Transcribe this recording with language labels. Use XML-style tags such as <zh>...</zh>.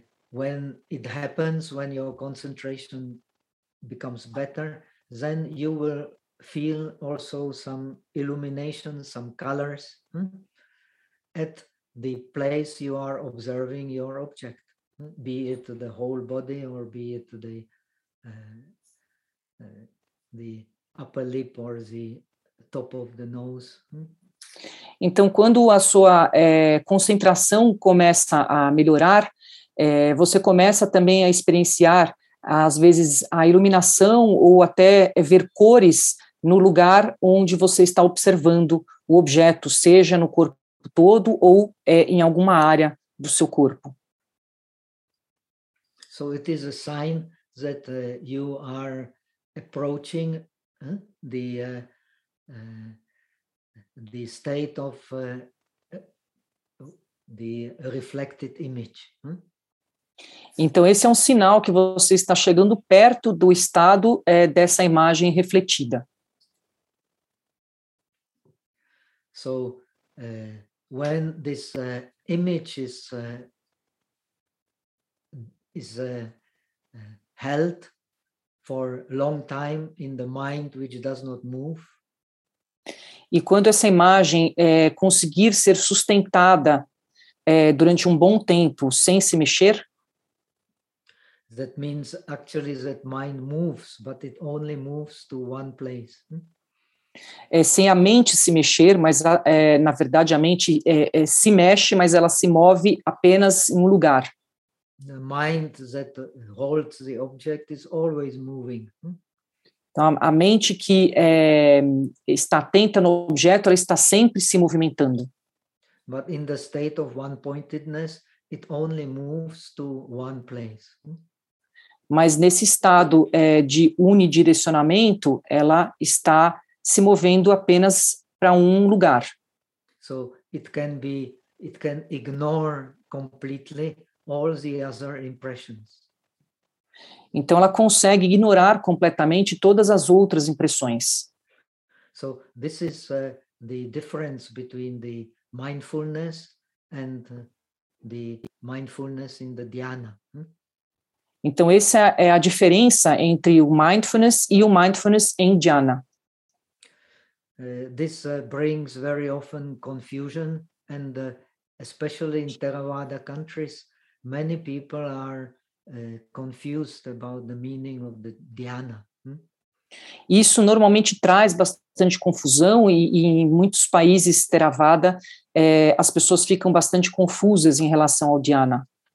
<en>When it happens, when your concentration becomes better, then you will feel also some illumination, some colors at the place you are observing your object, be it the whole body or be it the upper lip or the top of the nose.</en> <pt>Então, quando a sua concentração começa a melhorar, você começa também a experienciar, às vezes, a iluminação ou até ver cores no lugar onde você está observando o objeto, seja no corpo todo ou em alguma área do seu corpo.</pt> <en>So it is a sign that you are approaching the the state of the reflected image.</en> <pt>Então, esse é um sinal que você está chegando perto do estado dessa imagem refletida.</pt> <en>So, when this image is held for long time in the mind which does not move.</en> <pt>E quando essa imagem conseguir ser sustentada durante um bom tempo sem se mexer,</pt> <en>that means actually that mind moves, but it only moves to one place.</en> <pt>Sem a mente se mexer, mas na verdade a mente se mexe, mas ela se move apenas em um lugar.</pt> <en>The mind that holds the object is always moving.</en> <pt>Então, a mente que está atenta no objeto, ela está sempre se movimentando.</pt> <en>But in the state of one-pointedness, it only moves to one place.</en> <pt>Mas nesse estado de unidirecionamento, ela está se movendo apenas para um lugar.</pt> <en>So it can ignore completely all the other impressions.</en> <pt>Então ela consegue ignorar completamente todas as outras impressões.</pt> <en>So this is the difference between the mindfulness and the mindfulness in the dhyana.</en> <pt>Então, essa é a diferença entre o mindfulness e o mindfulness em dhyana.</pt> <en>This brings very often confusion, and especially in Theravada countries, many people are confused about the meaning of the dhyana.</en> <pt>Isso normalmente traz bastante confusão, e em muitos países Theravada, as pessoas ficam bastante confusas em relação ao dhyana.</pt>